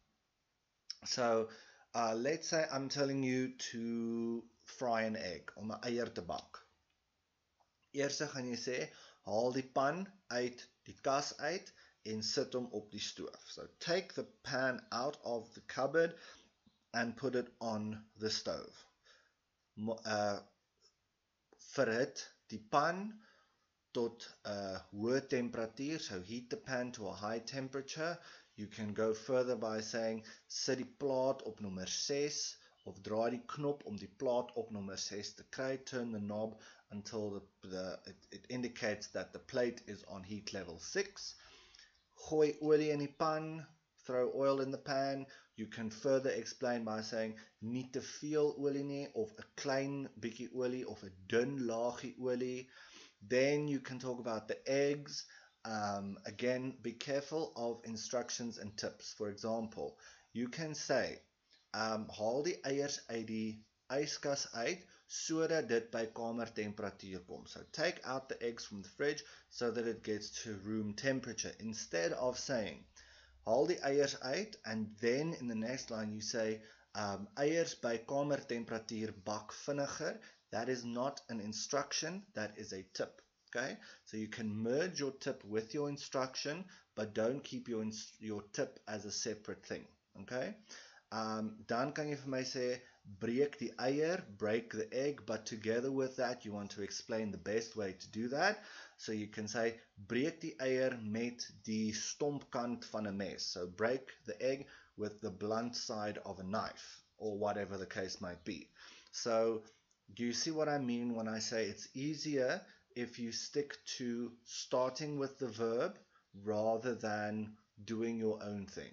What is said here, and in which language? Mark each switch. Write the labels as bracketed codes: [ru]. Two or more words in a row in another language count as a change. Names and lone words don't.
[en] So, let's say I'm telling you to fry an egg, [af] om 'n eier te bak. Eers gaan jy sê, haal die pan uit die kas uit en sit hom op die stoof. [en] So, take the pan out of the cupboard and put it on the stove. [af] Verhit die pan tot 'n hoë temperatuur, [en] so heat the pan to a high temperature. You can go further by saying, [af] sit die plaat op nommer 6, of draai die knop om die plaat op nommer 6 te kry, [en] turn the knob until it indicates that the plate is on heat level 6. [af] Gooi olie in die pan, [en] throw oil in the pan. You can further explain by saying, [af] nie te veel olie nie, of 'n klein bietjie olie, of 'n dun laagie olie. [en] Then you can talk about the eggs. Again, be careful of instructions and tips. For example, you can say, [af] haal die eiers uit die yskas uit, sodat dit by kamertemperatuur kom. [en] So take out the eggs from the fridge so that it gets to room temperature. Instead of saying, [af] haal die eiers uit, [en] and then in the next line you say, [af] eiers by kamertemperatuur bak vinniger. [en] That is not an instruction, that is a tip. Okay, so you can merge your tip with your instruction, but don't keep your tip as a separate thing. [af] Okay, dan kan jy vir my sê, breek die eier, [en] break the egg, but together with that you want to explain the best way to do that. So you can say, [af] breek die eier met die stompkant van 'n mes. [en] So break the egg with the blunt side of a knife, or whatever the case might be. So do you see what I mean when I say it's easier if you stick to starting with the verb rather than doing your own thing?